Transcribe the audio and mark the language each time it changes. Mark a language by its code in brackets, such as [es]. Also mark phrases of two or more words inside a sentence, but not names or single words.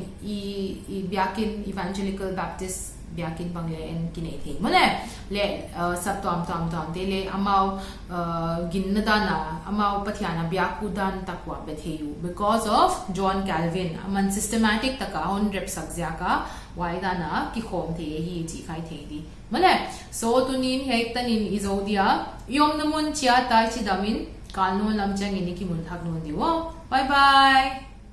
[ctd] I biakin [en] evangelical baptist [ctd] biakin bangle en kinai the mole le sab tom te le amau ginnadana amau pathiana biaku dan takwa betheyu [en] because of [ctd] John Calvin aman systematic taka on rep sakzia ka waidana ki khom the hi chi khai the di mole so tunin hektanin izodia yom namun chia tai chi damin kalno lamchang ini ki mun thak no diwo [en] bye bye